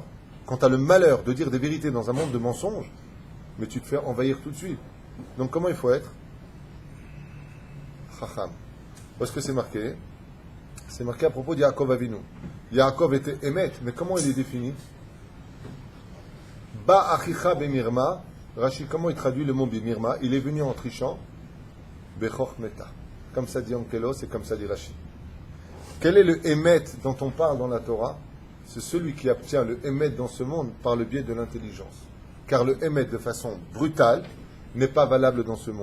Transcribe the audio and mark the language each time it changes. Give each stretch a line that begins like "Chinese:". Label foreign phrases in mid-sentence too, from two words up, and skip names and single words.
French: Quand tu as le malheur de dire des vérités dans un monde de mensonges, mais tu te fais envahir tout de suite. Donc comment il faut être? Chacham. Où est-ce que c'est marqué? C'est marqué à propos de Yaakov Avinu. Yaakov était émet, mais comment il est défini?
Hebrew: בא אחיך במרמה.
French: Rashi, comment il traduit le mot bemirma? Il est venu en trichant.
Aramaic: בחוכמתא.
French: Comme ça dit Onkelos et comme ça dit Rashi. Quel est le émet dont on parle dans la Torah? C'est celui qui obtient le émet dans ce monde par le biais de l'intelligence. Car le émet de façon brutale n'est pas valable dans ce monde.